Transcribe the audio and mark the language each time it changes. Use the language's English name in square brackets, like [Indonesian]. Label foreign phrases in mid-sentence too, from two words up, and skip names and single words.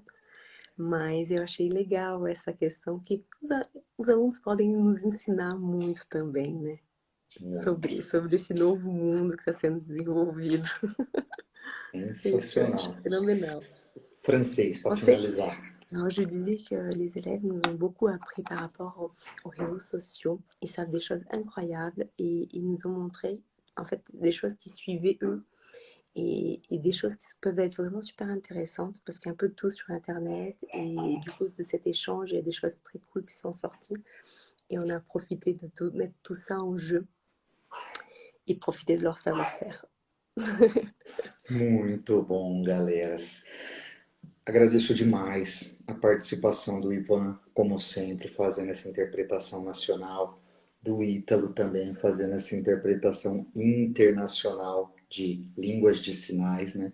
[Portuguese] Mas eu achei legal essa questão que os alunos podem nos ensinar muito também, né? Muito. Sobre esse novo mundo que está sendo desenvolvido. Isso eu acho Sensacional. phénoménal. Francês, para Você, finalizar. [French] alors je disais que les élèves nous ont beaucoup appris par rapport aux réseaux sociaux. Ils savent des choses incroyables et ils nous ont montré en fait des choses qui suivaient eux et des choses qui peuvent être vraiment super intéressantes parce qu'il y a un peu de tout sur Internet et du coup de cet échange, il y a des choses très cool qui sont sorties et on a profité de mettre tout ça en jeu et profiter de leur savoir-faire. [Portuguese] Muito bom, galeras. Agradeço demais a participação do Ivan, como sempre, fazendo essa interpretação nacional, do Ítalo também fazendo essa interpretação internacional de línguas de sinais, né?